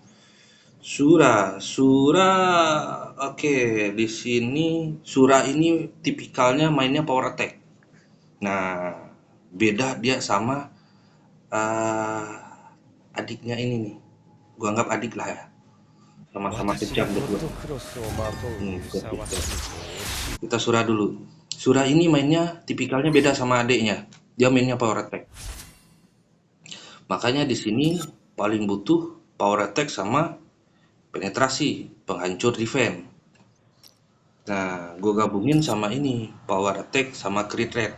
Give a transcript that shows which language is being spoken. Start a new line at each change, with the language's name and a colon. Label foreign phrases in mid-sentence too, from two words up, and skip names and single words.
Indonesian: Sura, oke. Di sini Sura ini tipikalnya mainnya
English: power attack.
Indonesian: Nah, beda dia sama adiknya ini nih. Gua anggap adik lah ya. Sama-sama
Japanese: 私
Indonesian: kejam
Japanese: がゴッ
Indonesian: berdua.
Japanese: ドクロスをまとうにふさわしいと。
Indonesian: Kita Sura dulu. Sura ini mainnya tipikalnya beda sama adiknya. Dia mainnya
English: power attack.
Indonesian: Makanya di sini paling butuh
English: power attack
Indonesian: sama penetrasi, penghancur defense. Nah, gue gabungin sama ini,
English: power attack
Indonesian: sama
English: crit rate.